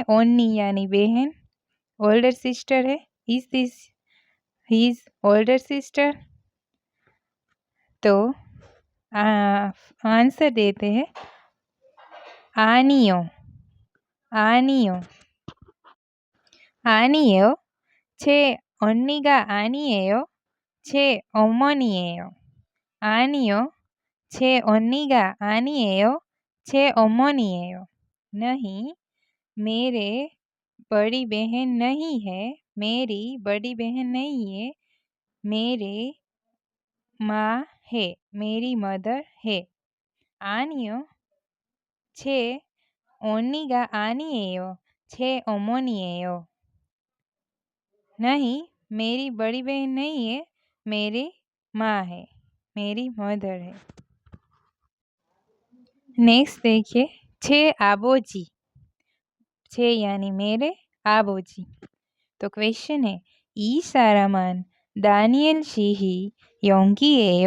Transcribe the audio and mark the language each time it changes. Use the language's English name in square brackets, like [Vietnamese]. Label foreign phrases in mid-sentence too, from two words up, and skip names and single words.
[Hindi] ओनी यानी बहन, [English] older sister [Hindi] है। [English] Is this his older sister? [Hindi] तो आंसर देते हैं [Korean] 아니요, 아니요, 아니에요. 제 언니가 아니에요. 제 어머니예요. 아니요, 제 언니가 아니에요. 제 어머니예요. [Hindi] नहीं, मेरे बड़ी बहन नहीं है, मेरी बड़ी बहन नहीं है, मेरे माँ है, मेरी मदर है। [Korean] 아니요, 제 언니가 아니에요. 제 어머니예요. [Hindi] नहीं, मेरी बड़ी बहन नहीं है, मेरी माँ है, मेरी मदर है। नेक्स्ट देखिए, [Korean] 제 아버지, [Hindi] छे यानी मेरे, आबोजी। तो क्वेश्चन है [Korean] 이 사람은 다니엘 씨의 언니예요.